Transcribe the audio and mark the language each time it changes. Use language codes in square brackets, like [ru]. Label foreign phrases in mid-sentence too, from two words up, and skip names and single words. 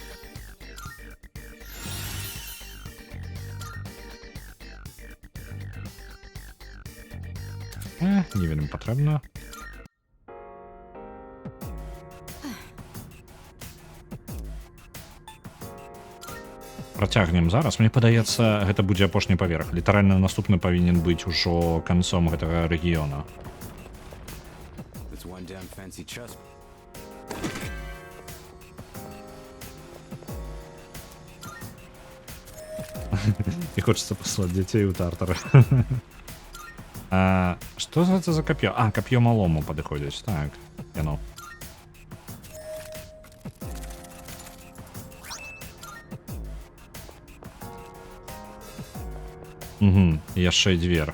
[be] Не вельмі патрэбна. Працягнем зараз. Мне падаецца, гэта будзе апошні паверх. Літаральна наступны павінен быць ужо канцом гэтага рэгіёна. [en] That's one damn fancy chest. [be] І [ru] хочется послать [be] дзяцей у тартары. Што гэта за кап'ё? Кап'ё малому падыходзіць. Так, яно. Угу, яшчэ і дзвер.